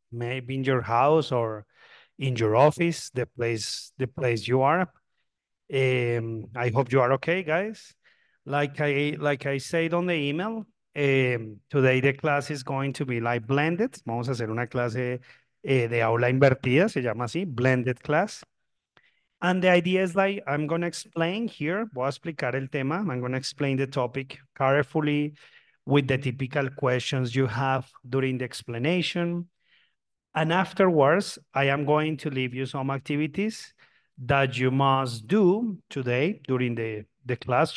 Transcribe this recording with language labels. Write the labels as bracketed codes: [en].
[en] Maybe in your house or in your office, the place you are. I hope you are okay, guys. Like I said on the email, today the class is going to be like blended. [es] Vamos a hacer una clase de aula invertida, se llama así, blended class. [en] And the idea is like, I'm going to explain here, [es] voy a explicar el tema, [en] I'm going to explain the topic carefully with the typical questions you have during the explanation. And afterwards, I am going to leave you some activities that you must do today during the class.